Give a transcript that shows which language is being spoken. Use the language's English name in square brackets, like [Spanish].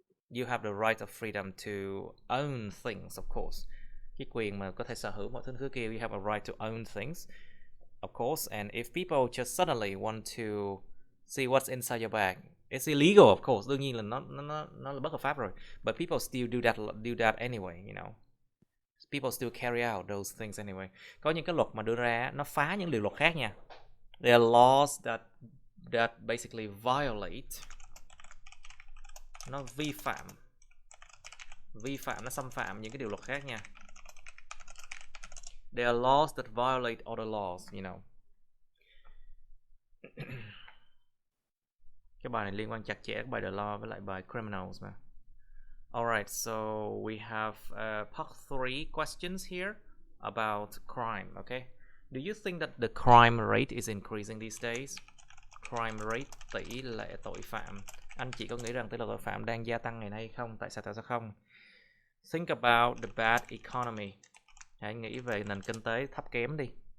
[English] You have the right of freedom to own things, of course. [Vietnamese] Cái quyền mà có thể sở hữu mọi thứ kia. [English] You have a right to own things, of course. And if people just suddenly want to see what's inside your bag, it's illegal, of course. [Vietnamese] Đương nhiên là nó là bất hợp pháp rồi. [English] But people still do that anyway, you know. People still carry out those things anyway. [Vietnamese] Có những cái luật mà đưa ra nó phá những điều luật khác nha. [English] There are laws that basically violate. [Vietnamese] Nó vi phạm, nó xâm phạm những cái điều luật khác nha. [English] There are laws that violate other laws, you know. [Vietnamese] Cái bài này liên quan chặt chẽ bài The Law với lại bài Criminals mà. [English] Alright, so we have part 3 questions here. about crime, okay? Do you think that the crime rate is increasing these days? [Vietnamese] Crime rate, tỷ lệ tội phạm. Anh chị có nghĩ rằng tỷ lệ tội phạm đang gia tăng ngày nay không? Tại sao không? [English] Think about the bad economy. [Vietnamese] Hãy nghĩ về nền kinh tế thấp kém đi.